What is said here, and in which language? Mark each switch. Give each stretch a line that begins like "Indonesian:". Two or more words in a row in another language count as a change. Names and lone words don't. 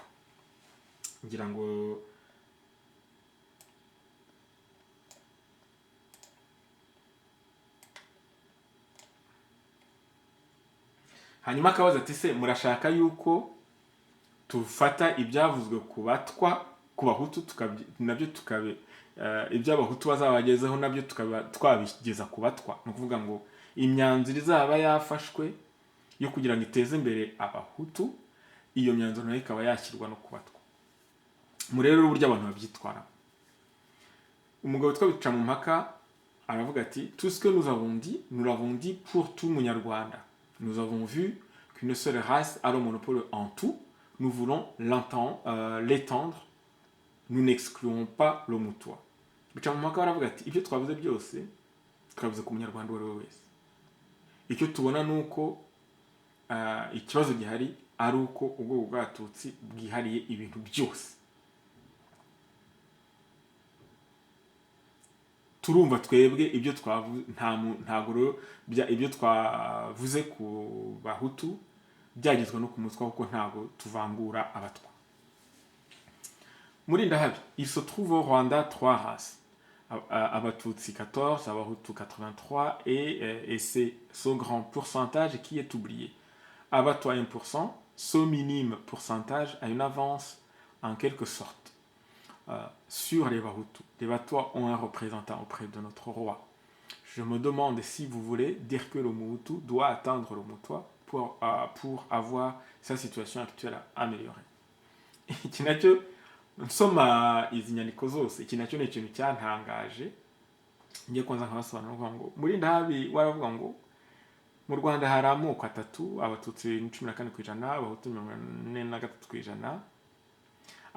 Kinyarwanda: Ngira ngo hanyuma akabaza ati se murashaka yuko tufata ibyavuzwe ku batwa, ku bahutu, nabyo tukabe iby'abahutu bazabagezeho nabyo tukaba twabigeza ku batwa? Ni ukuvuga ngo imyanzuro izaba yafashwe yo kugira ngo iteze imbere abahutu, iyo myanzuro nayo ikaba yashyirwa no ku batwa. Murebe uburyo abantu babyitwara. Umugabo witwa Bicamumpaka aravuga ati
French: tout ce que nous l'avons dit pour tout Munyarwanda. Nous avons vu qu'une seule race a le monopole en tout. Nous voulons l'étendre. Nous n'excluons pas le Mutwa.
Kinyarwanda: Bicamumpaka aravuga ati ibyo twavuze byose twavuze ku Munyarwanda uwo ari we wese. Icyo tubona ni uko ikibazo gihari ari uko ubwoko bw'Abatutsi bwihariye ibintu byose. Turumva twebwe ibyo twavuze, ntabwo ibyo twavuze ku bahutu byagezwa no ku mutwa, kuko ntabwo tuvangura abatwa. Muri Ndahabi,
French: il se trouve au Rwanda 3 races.
Kinyarwanda: Abatutsi 14, Abahutu 83,
French: et c'est ce grand pourcentage qui est oublié. Abatwa 1%, ce minime pourcentage a une avance en quelque sorte sur les Bahutus. Les Batwa ont un représentant auprès de notre roi. Je me demande si vous voulez dire que le Mobutu doit atteindre le Mutwa pour avoir sa situation actuelle améliorée.
Kinyarwanda: Iki nacyo nsoma izi nyandiko zose, iki nacyo ni ikintu cyantangaje. Ngiye kwanza nkabasobanura ngo muri Ndahabi waravuga ngo mu Rwanda hari amoko atatu: Abatutsi 14%, Abahutu 43%.